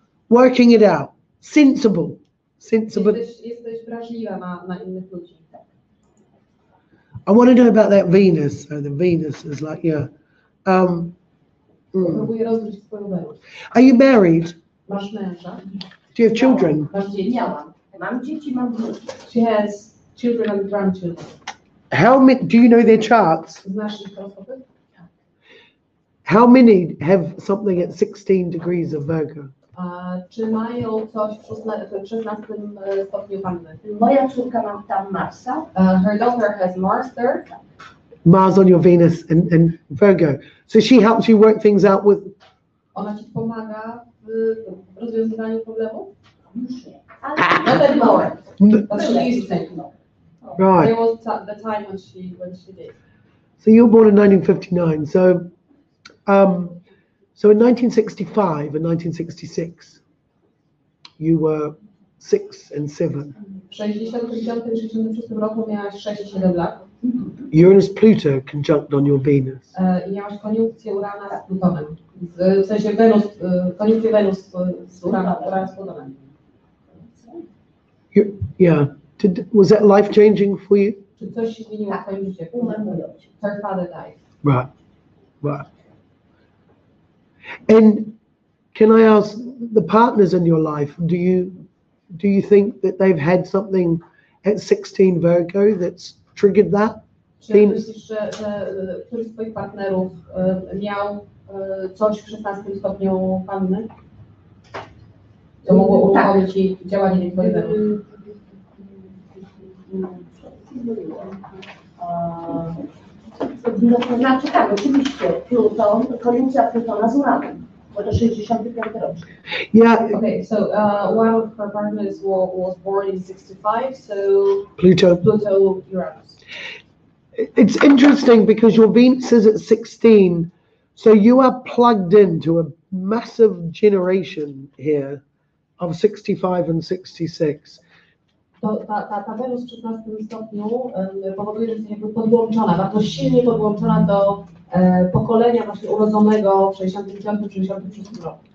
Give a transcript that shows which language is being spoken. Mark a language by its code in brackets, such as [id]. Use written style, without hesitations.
[en] Working it out, sensible. [pl] Jesteś wrażliwa na innych ludzi. [en] I want to know about that Venus. So the Venus is like, yeah. [pl] Próbuję rozgryźć swoją Wenus. [en] Are you married? [pl] Masz męża? [en] Do you have children? [pl] Masz dzieci? Miałam. Mam dzieci, mam wnuki. [en] She has children and grandchildren. How many? Do you know their charts? [pl] Znasz ich horoskopy? [en] How many have something at 16 degrees of Virgo? [pl] Czy mają coś w 16 stopniu Panny? Moja córka ma tam Marsa. [en] Her daughter has Mars there. Mars on your Venus and Virgo. So she helps you work things out with. [pl] Ona ci pomaga w rozwiązywaniu problemów? Już nie. [en] Not anymore. But she used to. Right. There was the time when she did. So you were born in 1959. So in 1965 and 1966, you were 6 and 7. [pl] W 65 i 66 roku miałaś 6 i 7 lat. [en] Uranus Pluto conjunct on your Venus. [pl] I miałaś koniunkcję Urana z Plutonem. W sensie Wenus, koniunkcję Wenus z Urana z Plutonem. [en] Yeah. Was that life changing for you? [pl] Czy coś się zmieniło w twoim życiu? Umarł mój ojciec. [en] Her father died. Right. Right. And can I ask the partners in your life, do you think that they've had something at 16 Virgo that's triggered that? [pl] Czy myślisz, że któryś z twoich partnerów miał coś w 16 stopniu Panny? To mogło uruchomić ci działanie twojej Wenus? No to znaczy tak, oczywiście, Pluton, koniunkcja Plutona z Uranem, bo to 65 rocznik. [en] Yeah. Okay, so one of her partners was born in 65, so Pluto. Pluto, Uranus. It's interesting because your Venus is at 16, so you are plugged into a massive generation here of 65 and 66. [pl] To ta Wenus w 16 stopniu powoduje, że jesteś jakby podłączona, bardzo silnie podłączona do pokolenia właśnie urodzonego w 65-66 roku.